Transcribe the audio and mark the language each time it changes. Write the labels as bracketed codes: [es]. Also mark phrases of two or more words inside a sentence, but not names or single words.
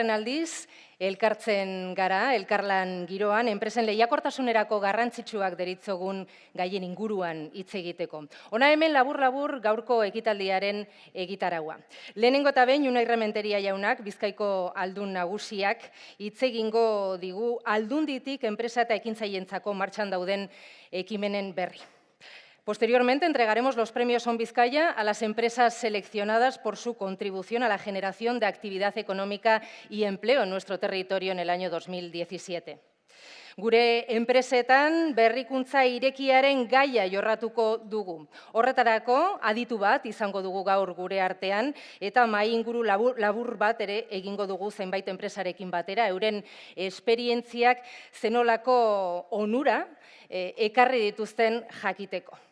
[eu] aldiz, elkartzen gara, elkarlan giroan, enpresen lehiakortasunerako garrantzitsuak deritzogun gaien inguruan hitz egiteko. Hona hemen labur-labur gaurko ekitaldiaren egitaragua. Lehenengo eta behin, Unai Rementeria jaunak, Bizkaiko aldun nagusiak, hitz egingo digu aldunditik enpresa eta ekintzailentzako martxan dauden ekimenen berri. [es] Posteriormente entregaremos los premios On Bizkaia a las empresas seleccionadas por su contribución a la generación de actividad económica y empleo en nuestro territorio en el año 2017. [eu] Gure enpresetan berrikuntza irekiaren gaia jorratuko dugu. Horretarako aditu bat izango dugu gaur gure artean eta mahai inguru labur bat ere egingo dugu zenbait enpresarekin batera, euren esperientziak zenolako onura ekarri dituzten jakiteko.